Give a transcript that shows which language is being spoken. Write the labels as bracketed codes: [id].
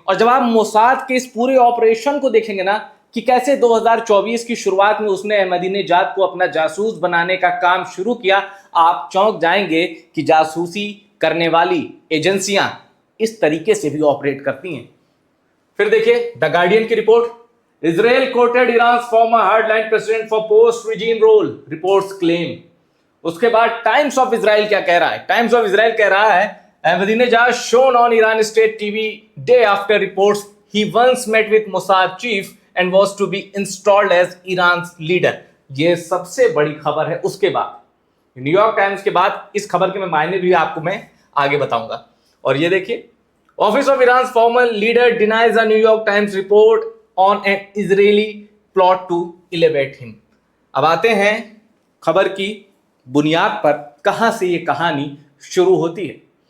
[hi] और जब आप मोसाद के इस पूरे ऑपरेशन को देखेंगे ना कि कैसे 2024 की शुरुआत में उसने अहमदीनेजाद को अपना जासूस बनाने का काम शुरू किया, आप चौंक जाएंगे कि जासूसी करने वाली एजेंसियां इस तरीके से भी ऑपरेट करती हैं। फिर देखिए द गार्डियन की report, [en] Israel courted Iran former hardline president for post regime role, reports claim. [hi] उसके बाद टाइम्स ऑफ इजराइल क्या कह रहा है? [en] Times of Israel [hi] कह रहा है [en] Ahmadinejad shown on Iran state TV day after reports he once met with Mossad chief and was to be installed as Iran's leader। [hi] ये सबसे बड़ी खबर है। उसके बाद न्यूयॉर्क टाइम्स के बाद इस खबर के मैं मायने भी आपको मैं आगे बताऊंगा। और ये देखिए, [en] Office of Iran former leader denies a New York Times report on an Israeli plot to elevate him. [hi] अब आते हैं खबर की बुनियाद पर, कहां से ये कहानी शुरू होती है।